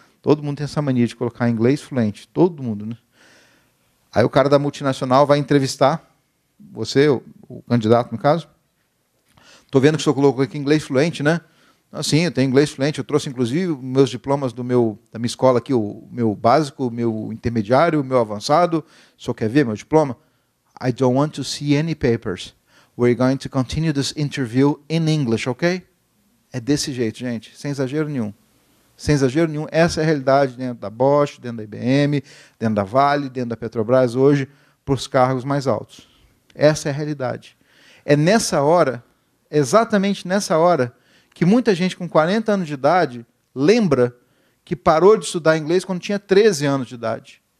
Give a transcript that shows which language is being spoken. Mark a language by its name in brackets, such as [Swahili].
[Portuguese] Todo mundo tem essa mania de colocar inglês fluente. Todo mundo, né? Aí o cara da multinacional vai entrevistar você, o candidato, no caso. Estou vendo que o senhor colocou aqui inglês fluente, né? Sim, eu tenho inglês fluente. Eu trouxe, inclusive, meus diplomas da minha escola aqui, o meu básico, o meu intermediário, o meu avançado. O senhor quer ver meu diploma? [English] I don't want to see any papers. We're going to continue this interview in English, ok? [Portuguese] É desse jeito, gente, sem exagero nenhum. Sem exagero nenhum, essa é a realidade dentro da Bosch, dentro da IBM, dentro da Vale, dentro da Petrobras hoje, para os cargos mais altos. Essa é a realidade. É nessa hora, exatamente nessa hora, que muita gente com 40 anos de idade lembra que parou de estudar inglês quando tinha 13 anos de idade.